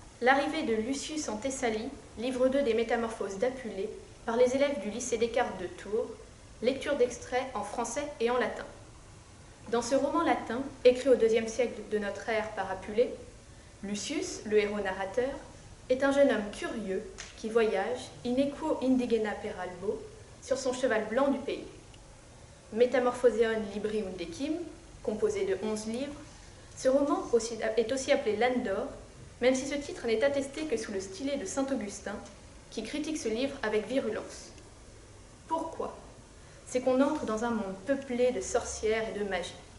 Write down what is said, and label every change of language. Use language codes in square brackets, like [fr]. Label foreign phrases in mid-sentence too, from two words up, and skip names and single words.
[fr] L'arrivée de Lucius en Thessalie, livre 2 des Métamorphoses d'Apulée, par les élèves du lycée Descartes de Tours, lecture d'extraits en français et en latin. Dans ce roman latin, écrit au IIe siècle de notre ère par Apulée, Lucius, le héros narrateur, est un jeune homme curieux qui voyage, [la] in equo indigena per albo, [fr] sur son cheval blanc du pays. [la] Métamorphoseon libri undecim, [fr] composé de 11 livres, ce roman est aussi appelé l'Âne d'or, même si ce titre n'est attesté que sous le stylet de saint Augustin, qui critique ce livre avec virulence. Pourquoi ? C'est qu'on entre dans un monde peuplé de sorcières et de magie.